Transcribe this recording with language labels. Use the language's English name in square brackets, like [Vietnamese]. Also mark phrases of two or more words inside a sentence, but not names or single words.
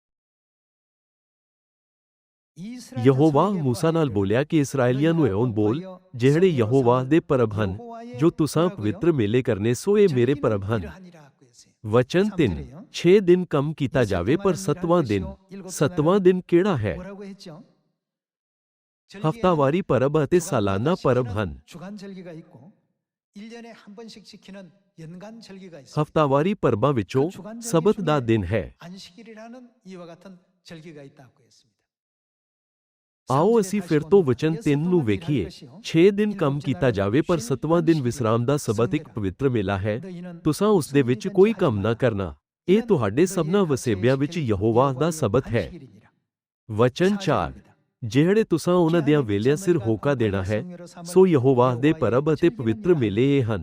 [Korean] 이스라엘 [Punjabi] ਯਹੋਵਾ [Korean] 자손에게 [Punjabi] ਮੂਸਾ ਨਾਲ [Korean] 보아이르라. [Punjabi] ਬੋਲਿਆ ਕਿ ਇਸਰਾਏਲੀਆਂ ਨੂੰ ਇਉਂ ਬੋਲ, ਜਿਹੜੇ ਯਹੋਵਾ ਦੇ ਪਰਬ ਹਨ, ਜੋ ਤੁਸਾਂ ਪਵਿੱਤਰ ਮੇਲੇ ਕਰਨੇ ਸੋ ਇਹ ਮੇਰੇ ਪਰਬ ਹਨ। ਵਚਨ 3 6 ਦਿਨ ਕੰਮ ਕੀਤਾ ਜਾਵੇ ਪਰ 7ਵਾਂ ਦਿਨ ਕਿਹੜਾ ਹੈ? [Korean] 뭐라고 했죠? [Punjabi] ਹਫ਼ਤਾਵਾਰੀ ਪਰਬ ਅਤੇ ਸਾਲਾਨਾ ਪਰਬ ਹਨ। [Korean] 주간 절기가 있고 1년에 한 번씩 지키는 연간 절기가 있습니다. [Punjabi] ਹਫ਼ਤਾਵਾਰੀ ਪਰਬਾਂ ਵਿੱਚੋਂ ਸਬਤ ਦਾ ਦਿਨ ਹੈ। [Korean] 안식일이라는 이와 같은 절기가 있다고 했습니다. [Punjabi] ਆਓ ਅਸੀਂ ਫਿਰ ਤੋਂ ਵਚਨ 3 ਨੂੰ ਵੇਖੀਏ। 6 ਦਿਨ ਕੰਮ ਕੀਤਾ ਜਾਵੇ ਪਰ 7ਵਾਂ ਦਿਨ ਵਿਸਰਾਮ ਦਾ ਸਬਤ ਇੱਕ ਪਵਿੱਤਰ ਮੇਲਾ ਹੈ। ਤੁਸਾਂ ਉਸ ਦੇ ਵਿੱਚ ਕੋਈ ਕੰਮ ਨਾ ਕਰਨਾ। ਇਹ ਤੁਹਾਡੇ ਸਭਨਾਂ ਵਸੇਬਿਆਂ ਵਿੱਚ ਯਹੋਵਾ ਦਾ ਸਬਤ ਹੈ। ਵਚਨ 4 ਜਿਹੜੇ ਤੁਸਾਂ ਉਹਨਾਂ ਦੀਆਂ ਵੇਲਿਆਂ ਸਿਰ ਹੋਕਾ ਦੇਣਾ ਹੈ, ਸੋ ਯਹੋਵਾ ਦੇ ਪਰਬ ਅਤੇ ਪਵਿੱਤਰ ਮੇਲੇ ਇਹ ਹਨ।